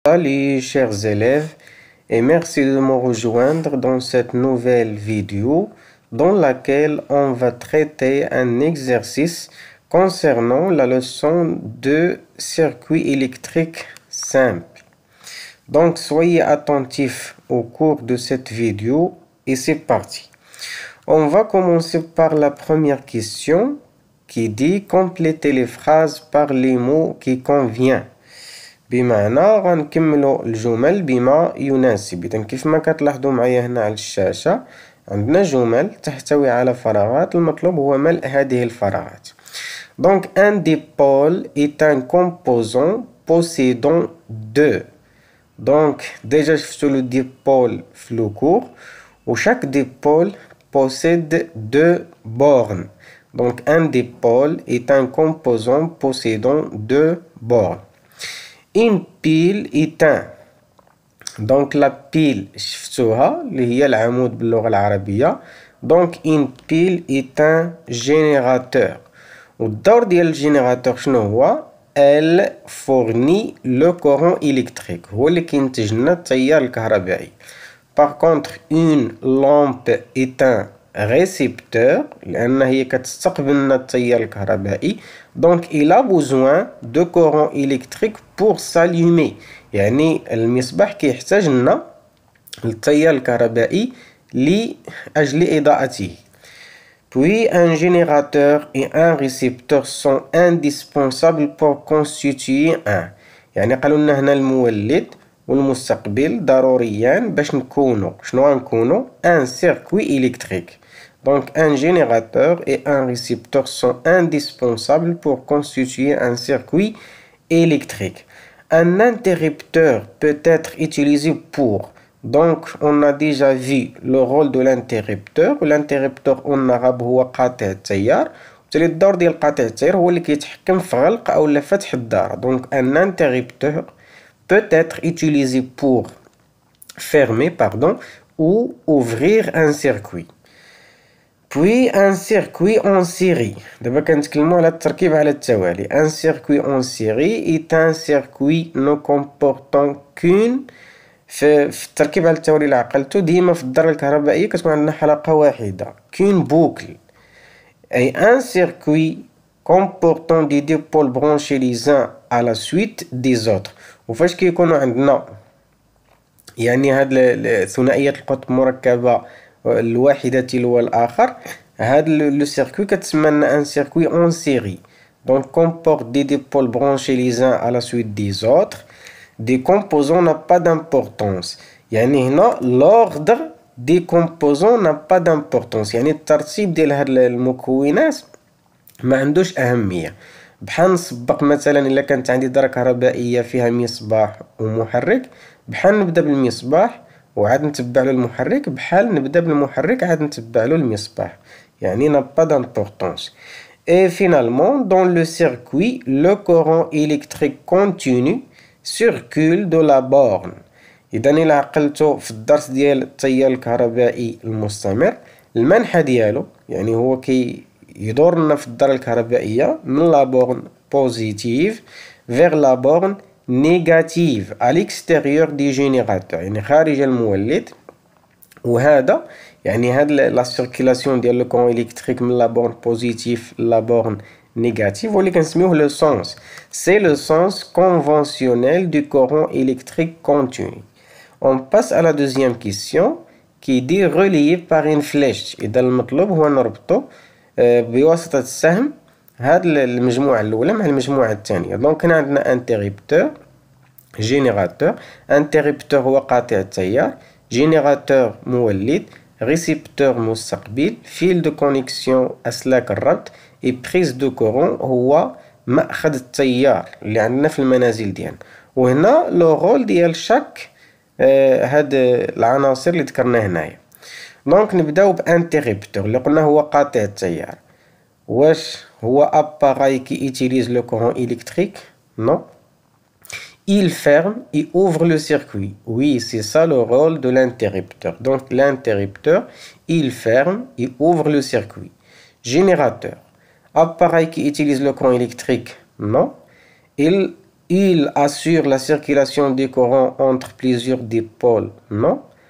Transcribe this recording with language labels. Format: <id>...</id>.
<fr>Salut chers élèves et merci de me rejoindre dans cette nouvelle vidéo dans laquelle on va traiter un exercice concernant la leçon de circuit électrique simple. Donc soyez attentifs au cours de cette vidéo et c'est parti. On va commencer par la première question qui dit compléter les phrases par les mots qui conviennent.</fr> <ar>بمعنى غنكملوا الجمل بما يناسب. إذن كيف ما كتلاحظوا معايا هنا على الشاشة عندنا جمل تحتوي على فراغات، المطلوب هو ملء هذه الفراغات.</ar> <fr>Donc un dipôle est un composant possédant deux. Donc déjà</fr> <ar>شفتوا</ar> <fr>le dipôle</fr> <ar>في</ar> <fr>le cours où chaque dipôle possède deux bornes. Donc un dipôle est un composant possédant deux bornes. Une pile est un. Donc la pile</fr> <ar>شفتوها اللي هي العمود باللغة العربية.</ar> <fr>Donc une pile est un générateur.</fr> <ar>والدور ديال الجينيراتور شنو هو؟</ar> <fr>Elle fournit le courant électrique.</fr> <ar>هو اللي كينتج لنا التيار الكهربائي.</ar> <fr>Par contre une lampe est un récepteur</fr> <ar>لأن هي كتستقبل لنا التيار الكهربائي.</ar> <fr>Donc il a besoin de courant électrique pour s'allumer.</fr> <ar>يعني المصباح كيحتاج لنا التيار الكهربائي لأجل إضاءته.</ar> <fr>Puis un générateur et un récepteur sont indispensables pour constituer un.</fr> <ar>يعني قالوا لنا هنا المولد والمستقبل ضروريان باش نكونوا شنو غنكونوا</ar> <fr>un circuit électrique. Donc un générateur et un récepteur sont indispensables pour constituer un circuit électrique. Un interrupteur peut être utilisé pour. Donc on a déjà vu le rôle de l'interrupteur.</fr> <ar>L'interrupteur قلنا هو قاطع التيار. وبالتالي الدور ديال قاطع التيار هو اللي كيتحكم في غلق أو فتح الدار.</ar> <fr>Donc un interrupteur peut être utilisé pour fermer ou ouvrir un circuit. Puis un circuit en série.</fr> <ar>دابا كنتكلموا على التركيب على التوالي.</ar> <fr>Un circuit en série est un circuit ne comportant qu'une.</fr> <ar>في التركيب على التوالي اللي عقلتو ديما في الدارة الكهربائية كتكون عندنا حلقة واحدة</ar> <fr>qu'une boucle. أي un circuit comportant des dipôles branchés les uns à la suite des autres.</fr> <ar>وفاش كيكونوا عندنا يعني هاد ثنائية القطب مركبة الواحدة تلو الآخر، هاد لو سيركوي كتسمى لنا ان سيركوي اون سيري.</ar> <fr>Donc comporte des dipôles branchés les uns à la suite des autres. Des composants n'a pas d'importance.</fr> <ar>يعني هنا</ar> <fr>l'ordre des composants n'a pas d'importance.</fr> <ar>يعني الترتيب ديال هاد المكونات ما عندوش أهمية. بحال نسبق مثلا إلا كانت عندي دارة كهربائية فيها مصباح ومحرك، بحال نبدأ بالمصباح وعاد نتبع له المحرك، بحال نبدأ بالمحرك عاد نتبع له المصباح. يعني</ar> <fr>n'a pas d'importance. Et finalement dans le circuit le courant électrique continu circule de la borne.</fr> <ar>إذا إلا عقلتو في الدرس ديال التيار الكهربائي المستمر المنحى ديالو يعني هو يدور لنا في الدارة الكهربائية من لا بورن بوزيتيف</ar> <fr>vers la borne négative à l'extérieur du générateur.</fr> <ar>يعني خارج المولد. وهذا يعني هاد لا سيركيلاسيون ديال لو كورون إلكتريك من لا بورن بوزيتيف لا بورن négatif واللي كنسميوه le sens.</ar> <fr>C'est le sens conventionnel du courant électrique continu. On passe à la deuxième question qui dit relié par une flèche.</fr> <ar>إذا المطلوب هو نربطو بواسطة السهم هاد المجموعة الأولى مع المجموعة الثانية. دونك هنا عندنا انتريبتور جينيراتور. انتريبتور هو قاطع التيار، جينيراتور مولد، ريسيبتور مستقبل، فيل دو كونيكسيون أسلاك الربط، اي بريز دو كورون هو مأخذ التيار اللي عندنا في المنازل ديالنا. وهنا لو رول ديال شاك هاد العناصر اللي ذكرنا هنايا. دونك نبداو بانتريبتور اللي قلنا هو قاطع التيار. واش هو اباراي كي</ar> <fr>utilise le courant électrique? Non. Il ferme et ouvre le circuit. Oui, c'est ça le rôle de l'interrupteur. Donc l'interrupteur, il ferme et ouvre le circuit. Générateur. Appareil qui utilise le courant électrique? Non. Il Il assure la circulation du courant entre plusieurs dipôles. Non.</fr>